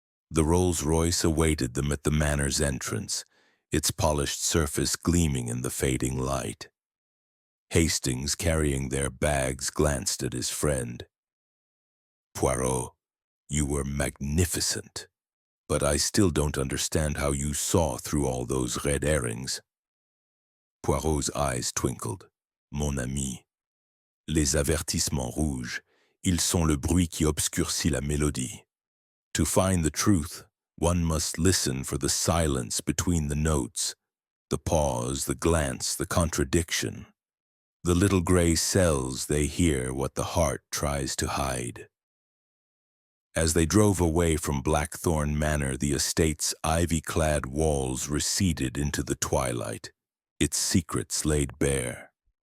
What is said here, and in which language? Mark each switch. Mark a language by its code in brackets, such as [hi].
[en] The Rolls-Royce awaited them at the manor's entrance, its polished surface gleaming in the fading light. Hastings, carrying their bags, glanced at his friend. "Poirot, you were magnificent, but I still don't understand how you saw through all those red herrings." Poirot's eyes twinkled. [fr] "Mon ami, les avertissements rouges, ils sont le bruit qui obscurcit la mélodie. [en] To find the truth, one must listen for the silence between the notes, the pause, the glance, the contradiction. The little gray cells, they hear what the heart tries to hide." As they drove away from Blackthorn Manor, the estate's ivy-clad walls receded into the twilight, its secrets laid bare.